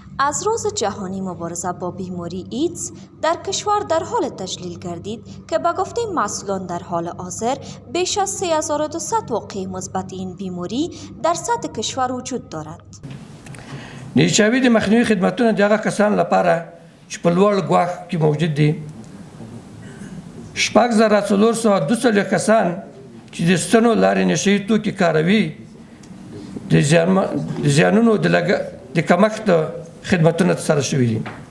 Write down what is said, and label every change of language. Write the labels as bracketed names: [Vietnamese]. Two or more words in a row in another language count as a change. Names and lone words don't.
[Persian] از روز جهانی مبارزه با بیماری ایدز در کشور در حال تجلیل گردید که به گفته مسئولان در حال حاضر بیش از 3200 واقعه مثبت این بیماری در سطح کشور وجود دارد. [Pashto] نیچاوی د مخنیوي خدمتونه د هغه کسانو لپاره چې په لوړ ګواښ کې موجود دي 6442 کسان چې د ستنو لارې نشهیي توکي کاروي د زیانونو د کمښت خدمتونه ترسره شوي دي